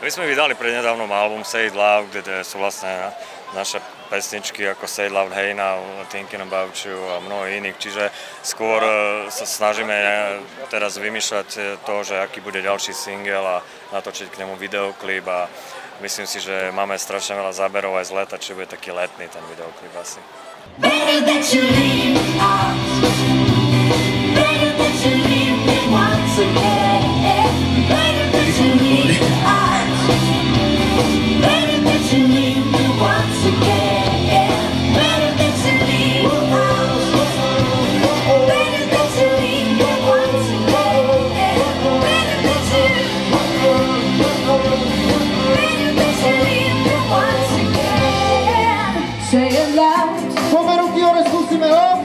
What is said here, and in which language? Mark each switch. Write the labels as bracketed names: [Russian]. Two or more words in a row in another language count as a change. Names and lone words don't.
[Slovak] My sme vydali prednedávnom album Say It Loud, kde sú vlastne naše pesničky ako Say It Loud, Hey Now, Thinking About You a mnoho iných, čiže skôr sa snažíme teraz vymýšľať to, že aký bude ďalší single a natočiť k nemu videoklip a myslím si, že máme strašne veľa záberov aj z leta, čiže bude taký letný ten videoklip asi. [English] Better that you leave out. Better that you leave me once again. Better that you leave out. Better that you leave me once again. Better that you leave out. Better that you leave me once again. Better that you leave me once again. Say it loud. [Slovak] Come ruky hore, skúsime ho.